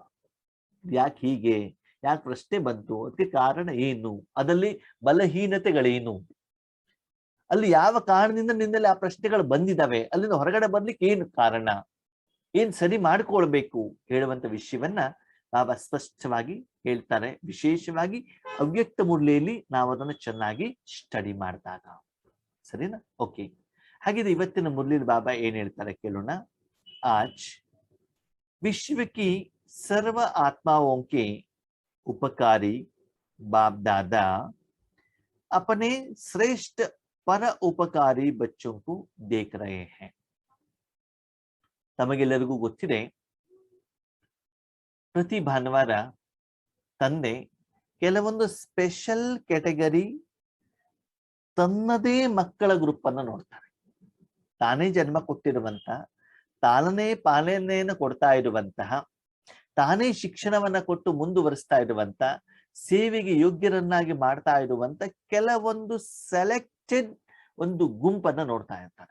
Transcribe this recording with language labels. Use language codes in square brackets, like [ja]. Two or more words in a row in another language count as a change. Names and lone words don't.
[kn] ಯಾಕೆ ಹೀಗೆ, ಯಾಕೆ ಪ್ರಶ್ನೆ ಬಂತು, ಅದಕ್ಕೆ ಕಾರಣ ಏನು, ಅದರಲ್ಲಿ ಬಲಹೀನತೆಗಳೇನು, ಅಲ್ಲಿ ಯಾವ ಕಾರಣದಿಂದ ನಿನ್ನಲ್ಲಿ ಆ ಪ್ರಶ್ನೆಗಳು ಬಂದಿದ್ದಾವೆ, ಅಲ್ಲಿಂದ ಹೊರಗಡೆ ಬರ್ಲಿಕ್ಕೆ ಏನು ಕಾರಣ, ಏನ್ ಸರಿ ಮಾಡ್ಕೊಳ್ಬೇಕು ಹೇಳುವಂತ ವಿಷಯವನ್ನ ಬಾಬಾ ಸ್ಪಷ್ಟವಾಗಿ ಹೇಳ್ತಾರೆ. ವಿಶೇಷವಾಗಿ ಅವ್ಯಕ್ತ ಮುರಳಿಯಲ್ಲಿ ನಾವು ಅದನ್ನು ಚೆನ್ನಾಗಿ ಸ್ಟಡಿ ಮಾಡಿದಾಗ. ಸರಿನಾ? ಓಕೆ, ಹಾಗಿದ್ರೆ ಇವತ್ತಿನ ಮುರಳಿಯಲ್ಲಿ ಬಾಬಾ ಏನ್ ಹೇಳ್ತಾರೆ ಕೇಳೋಣ. [hi] आज विश्व की सर्व आत्माओं के उपकारी बाप दादा अपने श्रेष्ठ पर उपकारी बच्चों को देख रहे हैं. [kn] ತಮಗೆಲ್ಲರಿಗೂ ಗೊತ್ತಿದೆ, ಪ್ರತಿ ಭಾನುವಾರ ತಂದೆ ಕೆಲವೊಂದು [en] special category [kn] ತನ್ನದೇ ಮಕ್ಕಳ ಗ್ರೂಪ್ ಅನ್ನು ನೋಡ್ತಾರೆ. ತಾನೇ ಜನ್ಮ ಕೊಟ್ಟಿರುವಂತ, ತಾನೇ ಪಾಲನೆಯನ್ನು ಕೊಡ್ತಾ ಇರುವಂತಹ, ತಾನೇ ಶಿಕ್ಷಣವನ್ನ ಕೊಟ್ಟು ಮುಂದುವರಿಸ್ತಾ ಇರುವಂತ, ಸೇವೆಗೆ ಯೋಗ್ಯರನ್ನಾಗಿ ಮಾಡ್ತಾ ಇರುವಂತ ಕೆಲವೊಂದು ಸೆಲೆಕ್ಟೆಡ್ ಒಂದು ಗುಂಪನ್ನ ನೋಡ್ತಾ ಇರ್ತಾರೆ.